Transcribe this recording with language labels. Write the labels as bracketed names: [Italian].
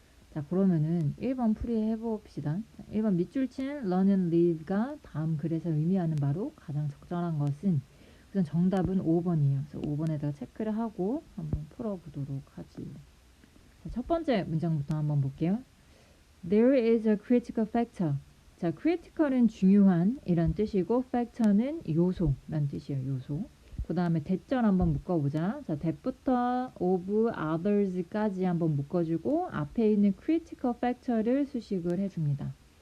[Korean] 자 그러면은 1번 풀이 해봅시다. 1번 밑줄 친 [English] learn and live [Korean] 가 다음 글에서 의미하는 바로 가장 적절한 것은 우선 정답은 5번이에요. 그래서 5번에다가 체크를 하고 한번 풀어보도록 하지. 자, 첫 번째 문장부터 한번 볼게요. [English] There is a critical factor. [Korean] 자, critical은 중요한 이란 뜻이고 factor는 요소란 뜻이에요. 요소. 그 다음에 대절 한번 묶어보자. 자, that부터 of others까지 한번 묶어주고 앞에 있는 critical factor를 수식을 해줍니다.